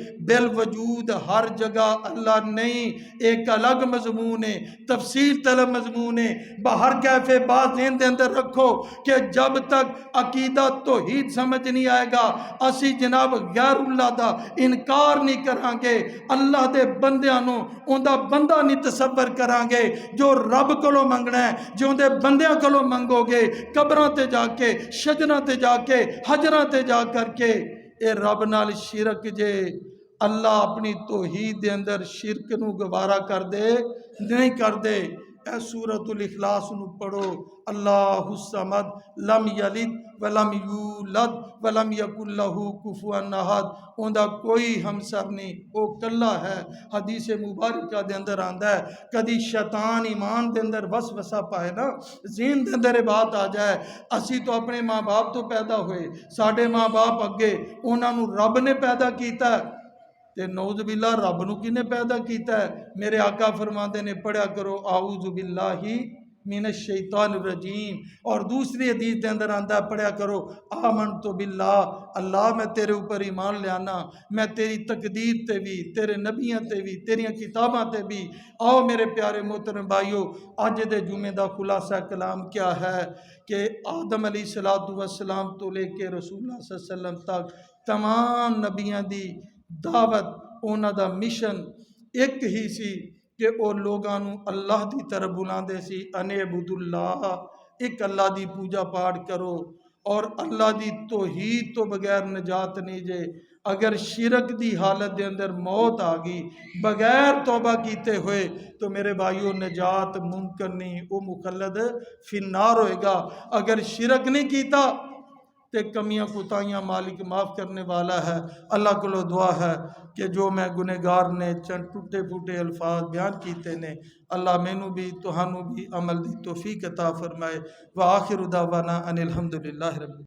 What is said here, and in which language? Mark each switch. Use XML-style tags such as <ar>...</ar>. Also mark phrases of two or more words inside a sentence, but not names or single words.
<ur>بالوجود ہر جگہ اللہ نہیں، ایک الگ مضمون ہے، تفصیل طلب مضمون ہے۔</ur> <pa>باہر کیفے بات ذہن دے اندر رکھو کہ جب تک عقیدہ توحید سمجھ نہیں آئے گا، اسی جناب غیر اللہ دا انکار نہیں کران گے، اللہ دے بندیاں نو اوندا بندہ نہیں تصور کران گے۔ جو رب کولو منگنا ہے، جو اندے بندیاں کولو منگو گے، قبراں تے جا کے، شجراں تے جا کے، حجراں تے جا کر کے، اے رب نال شرک جے۔ اللہ اپنی توحید دے اندر شرک نو گوارا کر دے نہیں کر دے۔ اے سورۃ الاخلاص نو پڑھو،</pa> <ar>اللہ الصمد لم یلد ولم یولد ولم یکن لہ کفوا احد،</ar> <pa>اوندا کوئی ہمسر نہیں، او کلا ہے۔ حدیث مبارکہ دے اندر آندا ہے، کدی شیطان ایمان دے اندر وسوسہ پائے نا، ذہن دے اندر بات آ جائے، اسی تو اپنے ماں باپ تو پیدا ہوئے، ساڈے ماں باپ اگے انہاں نو رب نے پیدا کیتا ہے، تے</pa> <ar>نعوذ باللہ</ar> <pa>رب نو کنے پیدا کیتا ہے؟ میرے آقا فرماندے نے پڑھا کرو</pa> <ar>اعوذ باللہ من الشیطان الرجیم،</ar> <pa>اور دوسری حدیث دے اندر آندہ ہے پڑھا کرو</pa> <ar>آمنت باللہ،</ar> <pa>اللہ میں تیرے اوپر ایمان لے آنا، میں تیری تقدیر تے بھی، تیرے نبیاں تے بھی، تیریاں کتاباں تے بھی۔ آؤ میرے پیارے محترم بھائیو، آج دے جمعے دا خلاصہ کلام کیا ہے کہ آدم</pa> <ar>علیہ السلام</ar> <pa>تو لے کے رسول اللہ</pa> <ar>صلی اللہ علیہ وسلم</ar> <pa>تک تمام نبیاں دی دعوت، اونا دا مشن ایک ہی سی کہ او لوگاں نو اللہ دی طرف بلاندے سی،</pa> <ar>ان اعبدوا اللہ،</ar> <pa>ایک اللہ دی پوجا پاٹ کرو، اور اللہ دی توحید تو بغیر نجات نہیں جے۔ اگر شرک دی حالت دے اندر موت آ گئی بغیر توبہ کیتے ہوئے تو میرے بھائیوں نجات ممکن نہیں، وہ</pa> <ar>مخلد فی النار</ar> <pa>ہوئے گا۔ اگر شرک نہیں کیتا تے کمیاں کوتاہیاں مالک معاف کرنے والا ہے۔ اللہ کو دعا ہے کہ جو میں گنہگار نے چند ٹوٹے پھوٹے الفاظ بیان کیتے نے، اللہ مینوں بھی تہانوں بھی عمل دی توفیق عطا فرمائے۔</pa> <ar>وآخر دعوانا ان الحمدللہ رب</ar>